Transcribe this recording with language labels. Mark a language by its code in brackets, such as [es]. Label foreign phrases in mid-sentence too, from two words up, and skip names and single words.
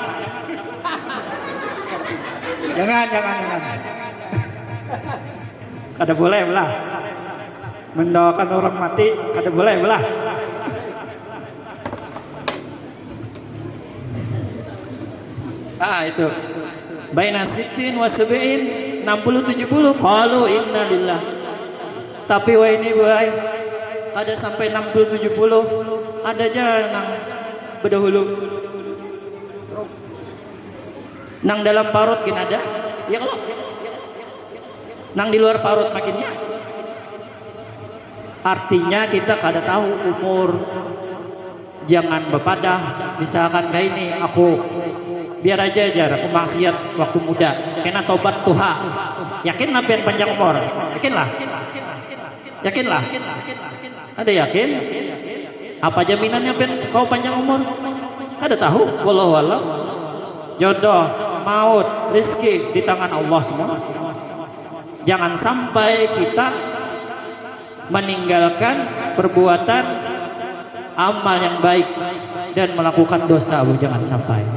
[bjn] Jangan. Kada boleh belah. Mendoakan orang mati kada boleh belah. [id] Itu. [ar] Baina sittin wa sab'in, 60 70 qalu inna lillah. [bjn] Tapi wah ini boy, kada sampai 60 70, ada aja nang berdahulu. Nang dalam parut gin ada, ya kalau nang di luar parut makinnya. Artinya kita kada tahu umur. Jangan bepadah. Misalkan kayak ini, aku biar aja aku maksiat waktu muda, kena tobat tuha. [id] Yakinlah pengen panjang umur, yakinlah. Ada yakin? Apa jaminannya pengen kau panjang umur? Ada tahu? [ar] Wallahu a'lam. [id] Jodoh, maut, rezeki di tangan Allah semua. Jangan sampai kita meninggalkan perbuatan amal yang baik dan melakukan dosa, Bu.